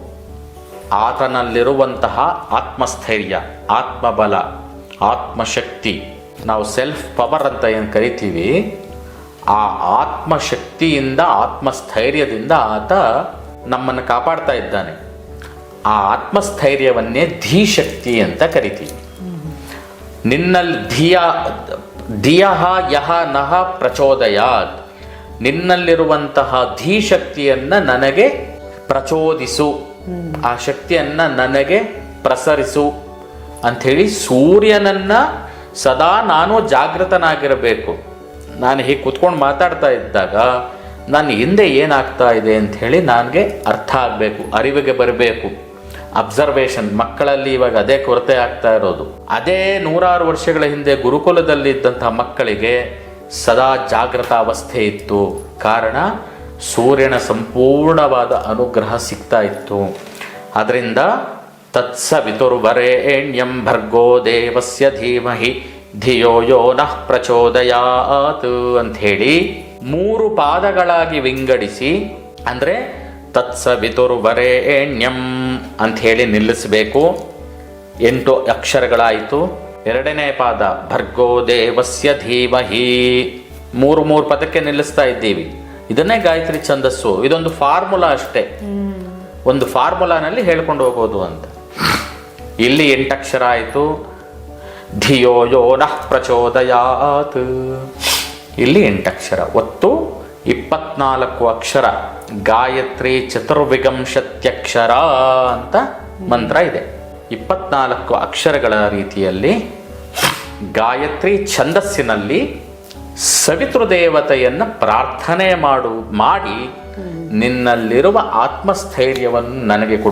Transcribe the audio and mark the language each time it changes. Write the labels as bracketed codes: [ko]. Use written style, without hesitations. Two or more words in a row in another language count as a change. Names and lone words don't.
[kn] ಆತನಲ್ಲಿರುವಂತಹ ಆತ್ಮಸ್ಥೈರ್ಯ, ಆತ್ಮಬಲ, ಆತ್ಮಶಕ್ತಿ, ನಾವು [en] self power [kn] ಅಂತ ಏನು ಕರಿತೀವಿ, ಆ ಆತ್ಮಶಕ್ತಿಯಿಂದ, ಆತ್ಮಸ್ಥೈರ್ಯದಿಂದ ಆತ ನಮ್ಮನ್ನು ಕಾಪಾಡ್ತಾ ಇದ್ದಾನೆ. ಆ ಆತ್ಮಸ್ಥೈರ್ಯವನ್ನೇ ಧೀಶಕ್ತಿ ಅಂತ ಕರಿತೀವಿ. [sa] ನಿನ್ನಲ್ಲಿ ಧಿಯಃ ಯಹ ನಹ ಪ್ರಚೋದಯಾತ್. [kn] ನಿನ್ನಲ್ಲಿರುವಂತಹ ಧೀಶಕ್ತಿಯನ್ನು ನನಗೆ ಪ್ರಚೋದಿಸು, ಆ ಶಕ್ತಿಯನ್ನು ನನಗೆ ಪ್ರಸರಿಸು ಅಂಥೇಳಿ ಸೂರ್ಯನನ್ನು ಸದಾ ನಾನು ಜಾಗೃತನಾಗಿರಬೇಕು. ನಾನು ಹೀಗೆ ಕೂತ್ಕೊಂಡು ಮಾತಾಡ್ತಾ ಇದ್ದಾಗ ನಾನು ಹಿಂದೆ ಏನಾಗ್ತಾ ಇದೆ ಅಂಥೇಳಿ ನನಗೆ ಅರ್ಥ ಆಗಬೇಕು, ಅರಿವಿಗೆ ಬರಬೇಕು. ಅಬ್ಸರ್ವೇಷನ್. ಮಕ್ಕಳಲ್ಲಿ ಇವಾಗ ಅದೇ ಕೊರತೆ ಆಗ್ತಾ ಇರೋದು. ಅದೇ 100 ವರ್ಷಗಳ ಹಿಂದೆ ಗುರುಕುಲದಲ್ಲಿ ಇದ್ದಂತಹ ಮಕ್ಕಳಿಗೆ ಸದಾ ಜಾಗೃತ ಅವಸ್ಥೆ ಇತ್ತು. ಕಾರಣ ಸೂರ್ಯನ ಸಂಪೂರ್ಣವಾದ ಅನುಗ್ರಹ ಸಿಗ್ತಾ ಇತ್ತು. ಅದರಿಂದ [sa] ತತ್ಸವಿತುರ್ವರೇಣ್ಯಂ ಭರ್ಗೋ ದೇವಸ್ಯ ಧೀಮಹಿ ಧಿಯೋ ಯೋ ನಃ ಪ್ರಚೋದಯಾತ್ [kn] ಅಂಥೇಳಿ 3 ಪಾದಗಳಾಗಿ ವಿಂಗಡಿಸಿ, ಅಂದರೆ ತತ್ಸವಿತುರ್ವರೇಣ್ಯಂ ಅಂಥೇಳಿ ನಿಲ್ಲಿಸಬೇಕು. 8 ಅಕ್ಷರಗಳಾಯಿತು. 2ನೇ ಪಾದ [sa] ಭರ್ಗೋ ದೇವಸ್ಯ ಧೀಮಹಿ. [kn] 3 ಪದಕ್ಕೆ ನಿಲ್ಲಿಸ್ತಾ ಇದ್ದೀವಿ. ಇದನ್ನೇ ಗಾಯತ್ರಿ ಛಂದಸ್ಸು. ಇದೊಂದು ಫಾರ್ಮುಲಾ ಅಷ್ಟೇ. ಒಂದು ಫಾರ್ಮುಲಾನಲ್ಲಿ ಹೇಳ್ಕೊಂಡು ಹೋಗೋದು ಅಂತ. ಇಲ್ಲಿ 8 ಅಕ್ಷರ ಆಯಿತು. [sa] ಧಿಯೋ ಯೋ ನಃ ಪ್ರಚೋದಯಾತ್. [kn] ಇಲ್ಲಿ 8 ಅಕ್ಷರ. ಒಟ್ಟು 24 ಅಕ್ಷರ. ಗಾಯತ್ರಿ ಚತುರ್ವಿಂಶತ್ಯಕ್ಷರ ಅಂತ ಮಂತ್ರ ಇದೆ. 24 ಅಕ್ಷರಗಳ ರೀತಿಯಲ್ಲಿ ಗಾಯತ್ರಿ ಛಂದಸ್ಸಿನಲ್ಲಿ ಸವಿತೃದೇವತೆಯನ್ನು ಪ್ರಾರ್ಥನೆ ಮಾಡಿ ನಿನ್ನಲ್ಲಿರುವ ಆತ್ಮಸ್ಥೈರ್ಯವನ್ನು ನನಗೆ ಕೊಡು.